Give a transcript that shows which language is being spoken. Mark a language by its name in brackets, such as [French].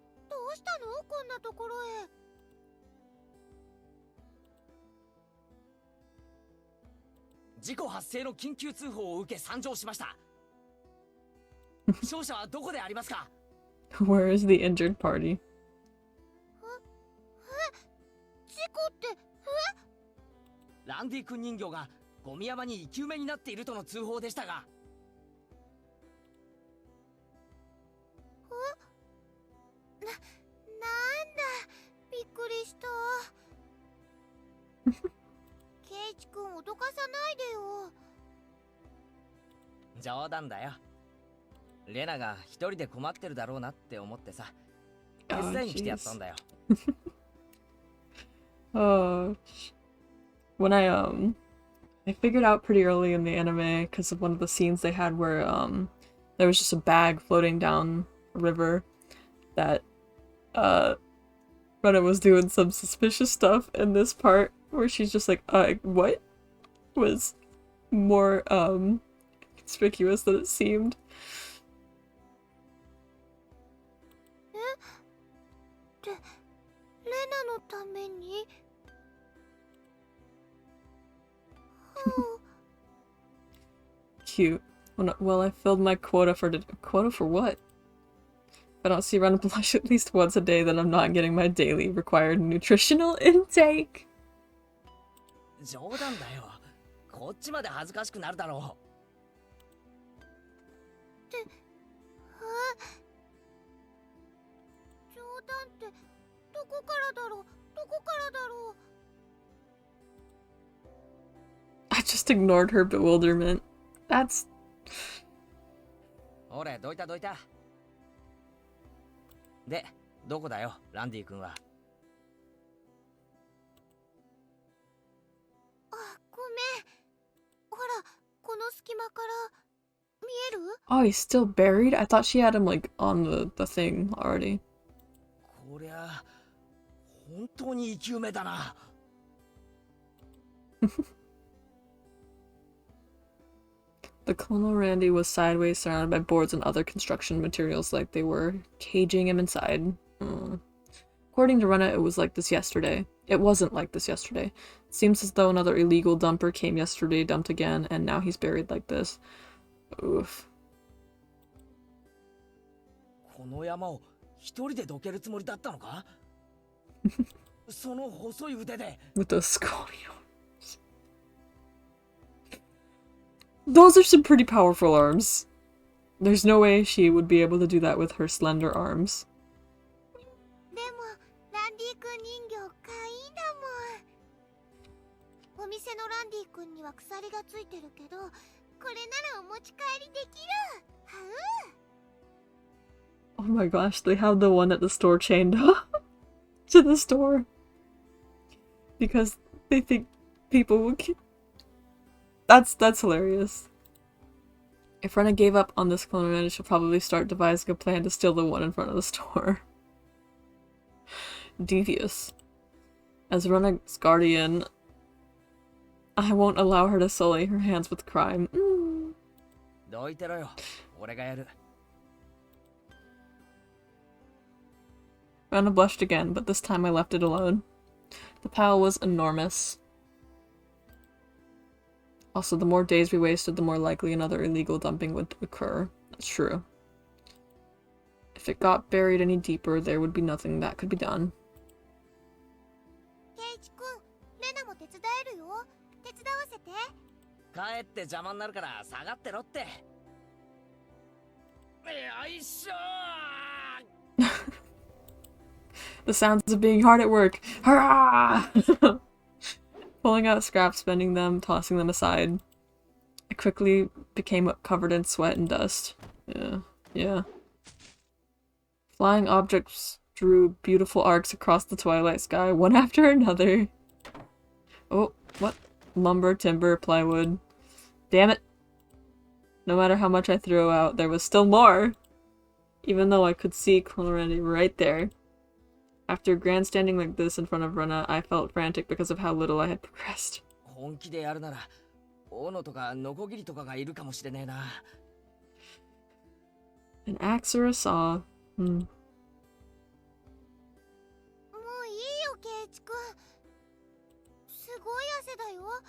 [Japanese] どうしたのこんなところへ。事故発生の緊急通報を受け参上しました。負傷者はどこでありますか？ [English] Where is the injured party? [Japanese] 事故って、ランディ君人形がゴミ山に生き埋めになっているとの通報でしたが。なんだ、びっくりした。ケイチくん脅かさないでよ。冗談だよ。レナが一人で困ってるだろうなって思ってさ。手伝いに来てやったんだよ。 [English] Oh, when I figured out pretty early in the anime because of one of the scenes they had where there was just a bag floating down a river that Rena was doing some suspicious stuff, and this part where she's just like, what? Was more conspicuous than it seemed. [Japanese] レナのために。 [English] Cute. Well, I filled my quota for what? If I don't see Rena blush at least once a day, then I'm not getting my daily required nutritional intake. [Japanese] 冗談だよ。こっちまで恥ずかしくなるだろって冗談ってどこからだろうどこからだろう [English] I just ignored her bewilderment. That's... [Japanese] ほれ、どいたどいた。で、どこだよ、ランディ君は。あ、ごめん。ほら、この隙間から見える？ [English] Oh, he's still buried? I thought she had him, like, on the thing already. [Japanese] こりゃ、本当に生き埋めだな。 [English] The Colonel Randy was sideways, surrounded by boards and other construction materials like they were caging him inside. According to Rena, it was like this yesterday. It wasn't like this yesterday. It seems as though another illegal dumper came yesterday, dumped again, and now he's buried like this. Oof. [Japanese] この山を一人でどけるつもりだったのか？その細い腕で。 [English] With those scrawny arms. Those are some pretty powerful arms. There's no way she would be able to do that with her slender arms. [Japanese] でも、ランディ君人形かいいんだもん。お店のランディ君には鎖がついてるけど、これならお持ち帰りできる。はう。 [English] Oh my gosh, they have the one at the store chained up to the store. Because they think people will keep... That's hilarious. If Rena gave up on this clone man, she'll probably start devising a plan to steal the one in front of the store. Devious. As Rena's guardian, I won't allow her to sully her hands with crime. [Japanese] どいてろよ、俺がやる。 [English] Rena blushed again, but this time I left it alone. The pile was enormous. Also, the more days we wasted, the more likely another illegal dumping would occur. That's true. If it got buried any deeper, there would be nothing that could be done. [Japanese] ケイチ君、レナも手伝えるよ。手伝わせて。帰って邪魔になるから下がってろって。よいしょー。 [English] The sounds of being hard at work. Hurrah! Pulling out scraps, bending them, tossing them aside. I quickly became covered in sweat and dust. Yeah. Flying objects drew beautiful arcs across the twilight sky, one after another. Oh, what? Lumber, timber, plywood. Damn it. No matter how much I threw out, there was still more! Even though I could see Colonel Randy right there. After grandstanding like this in front of Rena, I felt frantic because of how little I had progressed. [Japanese] 本気でやるなら、斧とかノコギリとかがいるかもしれねえな。 [English] An axe or a saw. [Japanese] もういいよ、ケイチ君。すごい汗だよ。